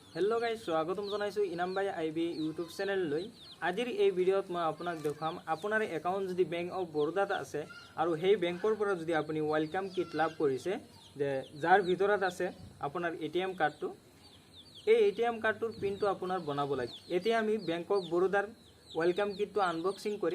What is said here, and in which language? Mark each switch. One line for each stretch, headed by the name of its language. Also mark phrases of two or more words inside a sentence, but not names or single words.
English: hello guys
Assamese: স্বাগতম জনাইছো इनाम बाय आईबी
English: YouTube channel
Assamese: লৈ আজিৰ এই ভিডিঅ'ত মই আপোনাক দেখাম আপোনাৰ একাউণ্ট যদি বেংক অফ বৰোদাত আছে আৰু সেই বেংকৰ পৰা যদি আপুনি
English: welcome kit
Assamese: লাভ কৰিছে যে যাৰ ভিতৰত আছে আপোনাৰ এটিএম কাৰ্ডটো এই এটিএম কাৰ্ডটোৰ পিনটো আপোনাৰ বনাব লাগে এতিয়া আমি বেংক অফ বৰোদাৰ ওয়েলকাম কিটটো আনবক্সিং কৰিম